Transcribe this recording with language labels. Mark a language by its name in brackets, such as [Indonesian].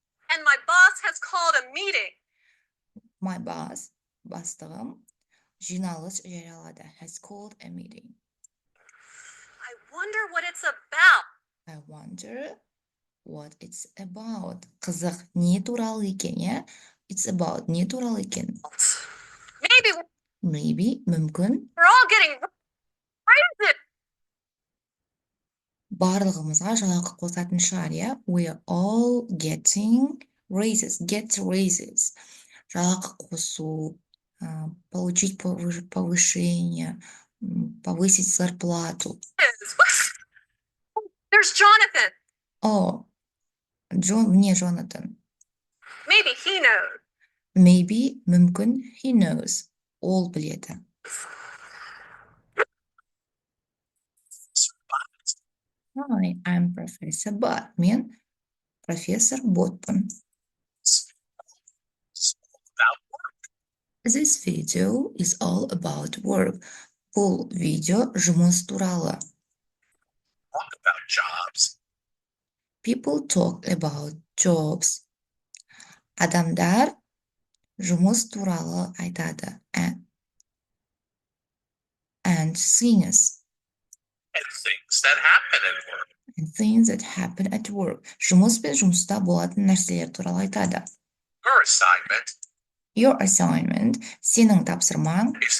[English] And my boss has called a meeting. My boss, [Kazakh] бастығым, жиналыс жариялады. [English] Has called a meeting. I wonder what it's about. I wonder what it's about. [Kazakh] Қызық, не туралы екен, я? [English] It's about, [Kazakh] не туралы екен? [English] Maybe, [Kazakh] мүмкін. [English] We're all getting raises. [Kazakh] Барлығымызға жалақы қосатын шығар, я? [English] We're all getting raises. Get raises. [Kazakh] Жалақы қосу, [Russian] получить повышение, повысить зарплату. [English] There's Jonathan. [Kazakh] О, не Jonathan. [English] Maybe he knows. Maybe, [Kazakh] мүмкін, [English] he knows. [Kazakh] Ол біледі. [English] Hi, I'm Professor Bot. [Kazakh] Мен профессор Ботпын. [English] This video is all about work. [Kazakh] Бұл видео жұмыс туралы. [English] Talk about jobs. People talk about jobs. [Kazakh] Адамдар жұмыс туралы айтады. [English] And things. And things that happen at work. And things that happen at work. [Kazakh] Жұмыс пен жұмыста болатын нәрселер туралы айтады. [English] Your assignment. Your assignment, [Kazakh] сенің тапсырмаң,